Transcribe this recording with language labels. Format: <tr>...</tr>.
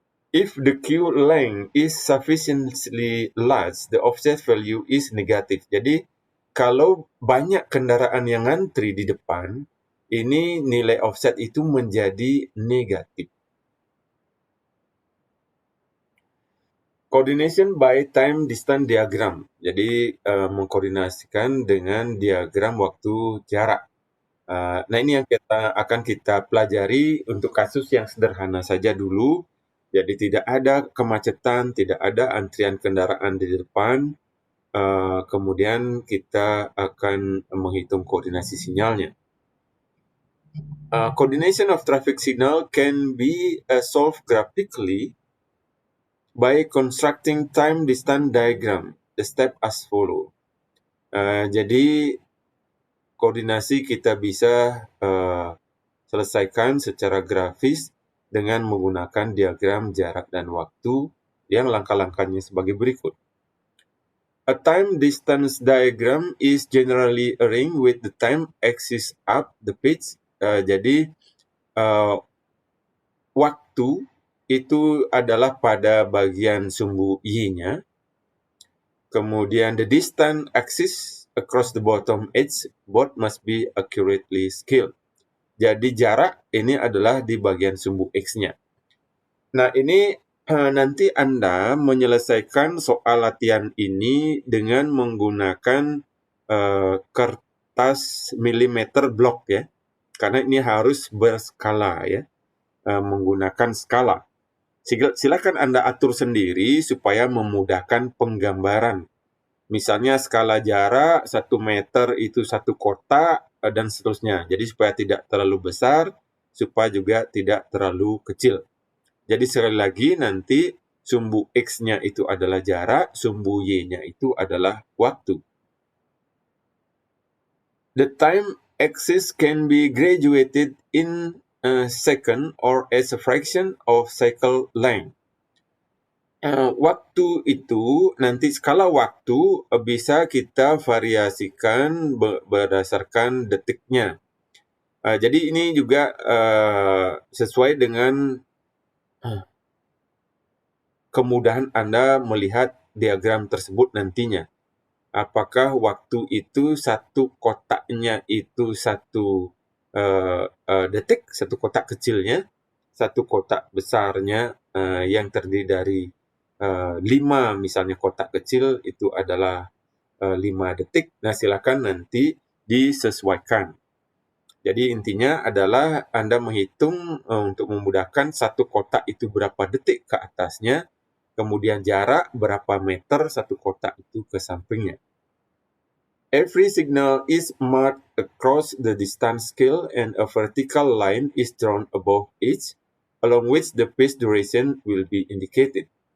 <en>If the queue length is sufficiently large, the offset value is negative.</en> <id>Jadi, kalau banyak kendaraan yang ngantri di depan, ini nilai offset itu menjadi negatif.</id> <en>Coordination by time distance diagram.</en> <id>Jadi mengkoordinasikan dengan diagram waktu jarak. Nah, ini yang akan kita pelajari untuk kasus yang sederhana saja dulu. Jadi tidak ada kemacetan, tidak ada antrian kendaraan di depan. Kemudian kita akan menghitung koordinasi sinyalnya.</id> <en>Coordination of traffic signal can be solved graphically by constructing time distance diagram. The step as follow.</en> <id>Jadi koordinasi kita bisa selesaikan secara grafis dengan menggunakan diagram jarak dan waktu yang langkah-langkahnya sebagai berikut.</id> <en>A time distance diagram is generally arranged with the time axis up the pitch.</en> <id>Jadi waktu itu adalah pada bagian sumbu Y-nya. Kemudian</id> <en>the distance axis across the bottom edge, both must be accurately scaled.</en> <id>Jadi jarak ini adalah di bagian sumbu X-nya. Nah, ini nanti Anda menyelesaikan soal latihan ini dengan menggunakan kertas milimeter blok ya. Karena ini harus berskala ya, menggunakan skala. Silakan Anda atur sendiri supaya memudahkan penggambaran. Misalnya skala jarak 1 meter itu 1 kotak dan seterusnya. Jadi supaya tidak terlalu besar, supaya juga tidak terlalu kecil. Jadi sekali lagi nanti sumbu X-nya itu adalah jarak, sumbu Y-nya itu adalah waktu.</id> <en>The time axis can be graduated in a second or as a fraction of cycle length.</en> <id>Waktu itu, nanti skala waktu bisa kita variasikan berdasarkan detiknya. Jadi ini juga sesuai dengan kemudahan Anda melihat diagram tersebut nantinya. Apakah waktu itu satu kotaknya itu 1 detik, 1 kotak kecilnya, 1 kotak besarnya yang terdiri dari 5 misalnya kotak kecil itu adalah 5 detik. Nah, silakan nanti disesuaikan. Jadi intinya adalah Anda menghitung untuk memudahkan 1 kotak itu berapa detik ke atasnya, kemudian jarak berapa meter 1 kotak itu ke sampingnya.</id> <en>Every signal is marked across the distance scale and a vertical line is drawn above each, along which the phase duration will be indicated.</en>